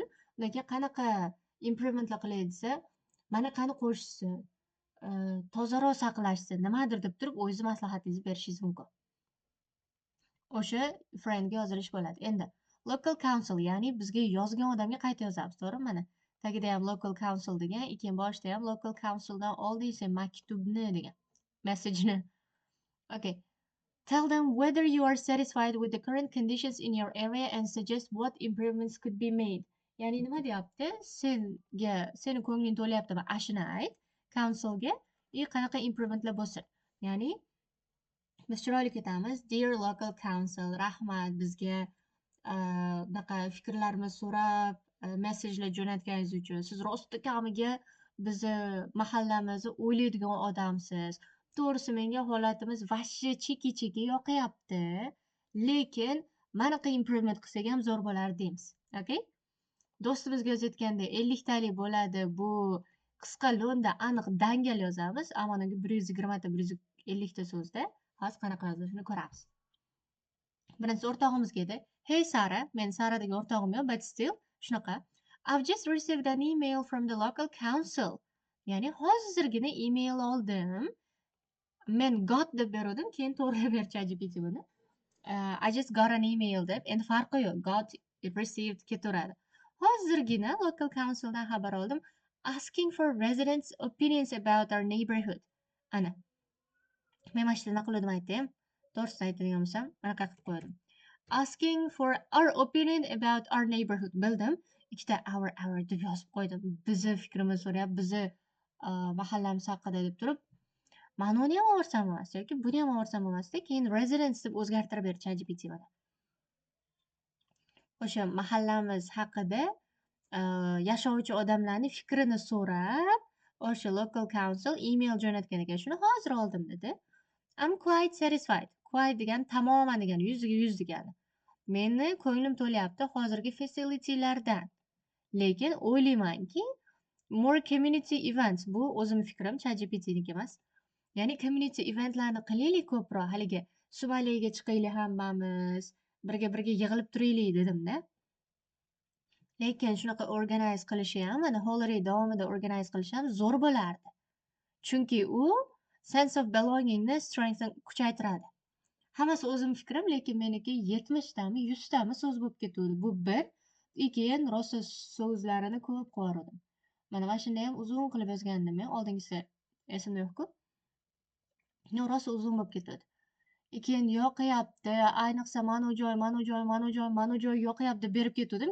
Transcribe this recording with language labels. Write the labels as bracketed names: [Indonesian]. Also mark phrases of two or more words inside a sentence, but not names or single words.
[Uzbek] Undan keyin qanaqa improvementlar qilay desa, mana qani qo'shishsin, tozaroq saqlashsin, nimadir deb turib o'zingiz maslahatingizni berishingiz mumkin. O'sha friendga yozilish bo'ladi. Endi [English] local council, [Uzbek] ya'ni bizga yozgan odamga qayta yozamiz, to'g'rimi? Mana tagida ham [English] local council [Uzbek] degan, keyin boshida ham [English] local councildan [Uzbek] oldingsa maktubni degan, message-ni. Okay. [English] Tell them whether you are satisfied with the current conditions in your area and suggest what improvements could be made. [Uzbek] Ya'ni nima deyapti? Seni ko'ngling to'layaptimi? Ashuni ayt councilga, qanaqa improvementlar bo'lsin. Ya'ni biz chiroyli ketamiz. [English] Dear local council, [Uzbek] rahmat bizga bunaqa fikrlarimizni so'rab, messajlar jo'natganingiz uchun. Siz rosti kamiga bizni mahallamizni o'ylaydigan odamsiz. To'g'risi menga holatimiz vashshi cheki yoqyapti. Lekin manaqa improvement qilsak ham zo'r bo'lar deymiz. Okay? Do'stimizga yozayotganda 50 talik bo'ladi. Bu qisqa lo'nda aniq dangal yozamiz. Ammo 120 ta 150 ta so'zda. Hozir qanaqa yozilishini ko'ramiz. Birinchi o'rtog'imizga edi. Hey Sara, men Saradagi o'rtog'im yo'q, [English] but still shunaqa. I've just received an email from the local council. [Uzbek] Ya'ni hozirgina email oldim. Men got deb berdim, keyin to'g'rilab ber ChatGPT buni. [English] I just got an email [Uzbek] deb. Endi farqi yo'q. Got, received ketaveradi. Hozirgina [English] local councildan [Uzbek] xabar oldim. [English] Asking for residents' opinions about our neighborhood. [Uzbek] Ana. Men mana shu nima qildim aytdim. To'g'risini aytadigan bo'lsam, anaqa qilib qo'ydim. [English] Asking for our opinion about our neighborhood. [Uzbek] Bildim. Ikkita our deb yozib qo'ydim. Bizni fikrimizni so'rayapti, bizni mahallamiz haqida deb turib, mana uni ham olsam emas yoki buni ham olsam emasda, keyin residents deb o'zgartirib ber ChatGPT mana. O'sha mahallamiz haqida yashovchi odamlarning fikrini so'rab, o'sha [English] local council email [Uzbek] jo'natgan ekan. Shuni hozir oldim dedi. [English] I'm quite satisfied. [Uzbek] Quite degani tamoman degani, 100 ga 100 degani. Meni ko'nglim to'layapti hozirgi facilitylardan. Lekin o'ylaymanki, [English] more community events, [Uzbek] bu o'zim fikrim, ChatGPTniki emas. Ya'ni community eventlarni qilaylik ko'proq, haligi Somaliyaga chiqaylik hammamiz, birga yig'ilib turaylik dedim-da. Lekin shunaqa organize qilishi ham, mana holiday davomida organize qilish ham zo'r bo'lardi. Chunki u [English] sense of belongingni, [Uzbek] strengthni kuchaytiradi. Hammasi o'zim fikrim, lekin meniki 70 tami, 100 tami so'z bo'lib ketuvdi. Bu bir. Keyin rosa so'zlarini ko'p qo'yardim. Mana shunda ham uzun qilib yozgandim men. Oldingisi esimda yo'q-ku. No, rosa uzun bo'lib ketadi. Keyin yoqayapti, ayniqsa mana joy, mana joy, mana joy, mana joy yoqayapti berib ketuvdim.